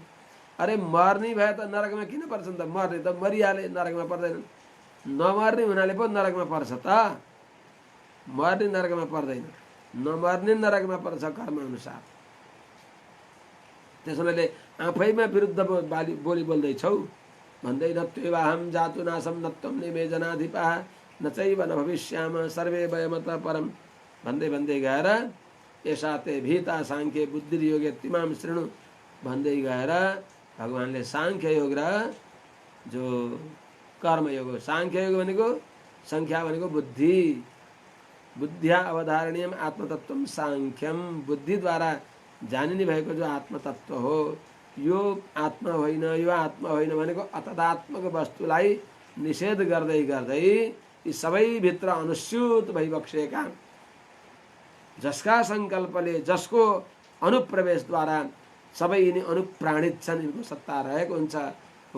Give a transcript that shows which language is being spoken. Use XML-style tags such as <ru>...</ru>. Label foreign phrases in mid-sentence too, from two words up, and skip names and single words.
<ne>अरे मर्ने भए त नरकमा किन पर्छन् त? मर्ने त मरिहाले, नरकमा पर्दैनन्। नमर्ने हुनाले पो नरकमा पर्छ त? मर्ने नरकमा पर्दैन, नमर्ने नरकमा पर्छ कर्म अनुसार। त्यसैले आफैमा विरुद्ध बोली बोल्दैछौ भन्दै</ne> <sa>नत्वेवाहम जातु नासम नत्वम निमे जनाधिपा न चैव न भविष्याम सर्वे वयमत परम</sa> <ne>भन्दै भन्दै गएर</ne> <sa>यसा ते भीता सांख्य बुद्धिर्योगे तिमाम शृणु</sa> <ne>भन्दै गएर भगवानले सांख्य योग र जो कर्मयोग हो, सांख्य योग भनेको संख्या भनेको बुद्धि,</ne> <sa>बुद्धिया अवधारणीयम आत्मतत्वम</sa> <ne>सांख्यम, बुद्धिद्वारा जानिने भएको जो आत्मतत्व हो, यो आत्मा होइन, यो आत्मा होइन भनेको अतदात्मक वस्तुलाई निषेध गर्दै गर्दै यी सबैभित्र अनुस्यूत भइबक्सेका, जसका सङ्कल्पले, जसको अनुप्रवेशद्वारा सबै यिनी अनुप्राणित छन्, यिनको सत्ता रहेको हुन्छ हो।</ne>